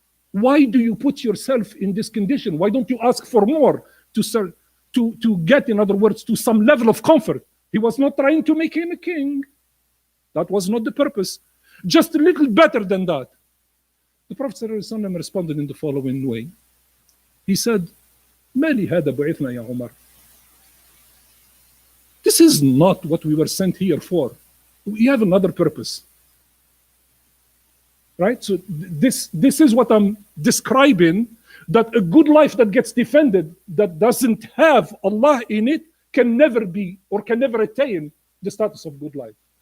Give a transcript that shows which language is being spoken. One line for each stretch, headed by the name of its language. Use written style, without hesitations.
English: Why do you put yourself in this condition? Why don't you ask for more to get, in other words, to some level of comfort? He was not trying to make him a king. That was not the purpose. Just a little better than that. The Prophet ﷺ responded in the following way. He said,
Arabic: ما لهذا بعثنا يا عمر.
English: This is not what we were sent here for. We have another purpose. Right? So this is what I'm describing, that a good life that gets defended, that doesn't have Allah in it, can never be or can never attain the status of good life.